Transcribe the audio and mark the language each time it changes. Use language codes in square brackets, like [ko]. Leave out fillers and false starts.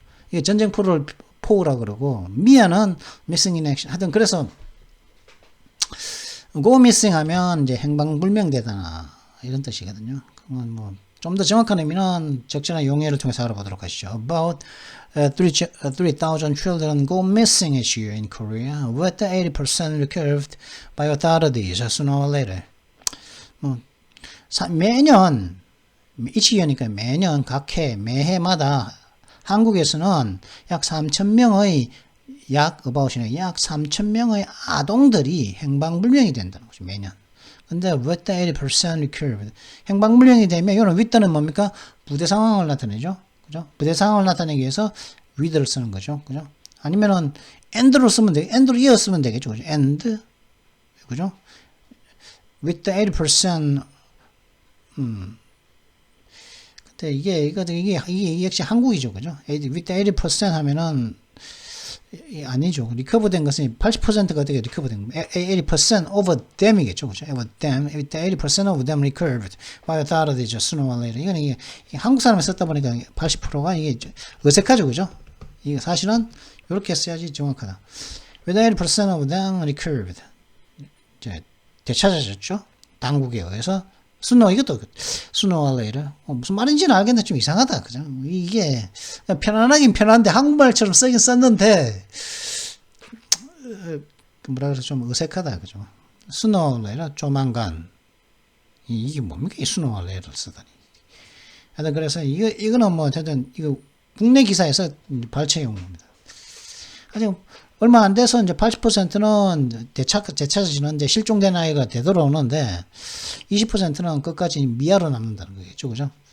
[ko] 이게 전쟁포로를 포우라 그러고, 미아는 missing in action. 하여튼, 그래서, go missing 하면 이제 행방불명되다. 이런 뜻이거든요. 뭐 좀 더 정확한 의미는 적절한 용어를 통해서 알아보도록 하시죠. [en] About 3,000 children go missing each year in Korea, with 80% recovered by authorities sooner or later. [ko] 매년 each year니까 매년 각 해 매해마다 한국에서는 약 3,000명의 약 3,000명의 아동들이 행방불명이 된다는 거죠. 매년. [en] 근데 with 80% recovered. [ko] 행방불명이 되면 이거는 with는 뭡니까? 부대 상황을 나타내죠. 그죠? 부대 상황을 나타내기 위해서 with를 쓰는 거죠. 그죠? 아니면은 and로 쓰면 and로 이어 쓰면 되겠죠. 그죠? and. 그죠? with 80% 근데 이게 역시 한국이죠, 그죠? with 80% 하면은 아니죠. 리커버된 것은 80%가 되게 리커버된 거. 80% of them이겠죠, 그죠? [en] of them, with 80% of them recovered by authorities sooner or later. [ko] 이게 한국 사람이 썼다 보니까 80%가 이게 어색하죠, 그죠? 이게 사실은 이렇게 써야지 정확하다. [en] with 80% of them recovered. [ko] 이제 되찾아졌죠. 당국에 의해서. 이것도 [en] sooner or later. [ko] 무슨 말인지는 알겠는데 좀 이상하다, 그죠? 이게 편안하긴 편한데 한국말처럼 쓰긴 썼는데 뭐라 그래서 좀 어색하다, 그죠? [en] sooner or later, [ko] 조만간. 이게 뭡니까? 이 sooner or later를 쓰다니. 하여튼 그래서 이거는 뭐 어쨌든 이거 국내 기사에서 발췌해 온 겁니다. 아직 얼마 안 돼서 이제 80%는 되찾아지는 이제 실종된 아이가 되돌아오는데 20%는 끝까지 미아로 남는다는 거겠죠, 그죠?